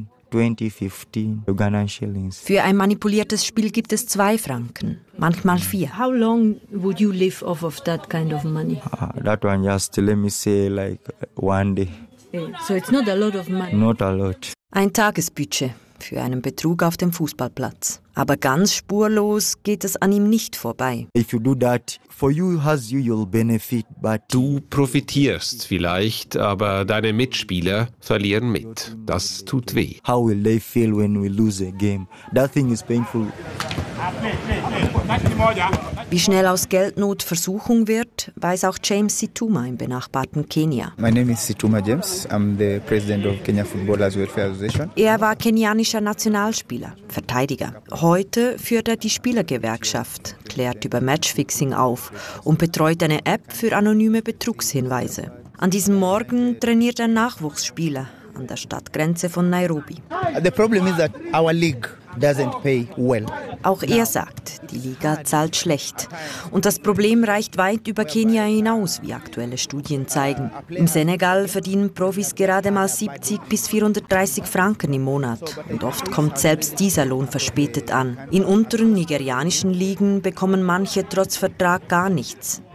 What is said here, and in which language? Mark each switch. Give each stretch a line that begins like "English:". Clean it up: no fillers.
German: Für ein manipuliertes Spiel gibt es 2 Franken, manchmal 4.
English: How long would you live off of that kind of money? That one just let me say like one day. So it's not a lot of money. Not a lot.
German: Ein Tagesbudget für einen Betrug auf dem Fußballplatz. Aber ganz spurlos geht es an ihm nicht vorbei.
English: If you do that, for you has you, you'll benefit, but
German: du profitierst vielleicht, aber deine Mitspieler verlieren mit. Das tut weh.
English: How will they feel when we lose a game? That thing is painful.
German: Wie schnell aus Geldnot Versuchung wird, weiß auch James Situma im benachbarten Kenia.
English: My name is Situma James. I'm the president of Kenya Footballers Welfare Association.
German: Er war kenianischer Nationalspieler, Verteidiger. Heute führt er die Spielergewerkschaft, klärt über Matchfixing auf und betreut eine App für anonyme Betrugshinweise. An diesem Morgen trainiert er Nachwuchsspieler an der Stadtgrenze von Nairobi.
English: The problem is that our league doesn't pay well.
German: Auch er sagt, die Liga zahlt schlecht. Und das Problem reicht weit über Kenia hinaus, wie aktuelle Studien zeigen. Im Senegal verdienen Profis gerade mal 70 bis 430 Franken im Monat. Und oft kommt selbst dieser Lohn verspätet an. In unteren nigerianischen Ligen bekommen manche trotz Vertrag gar nichts.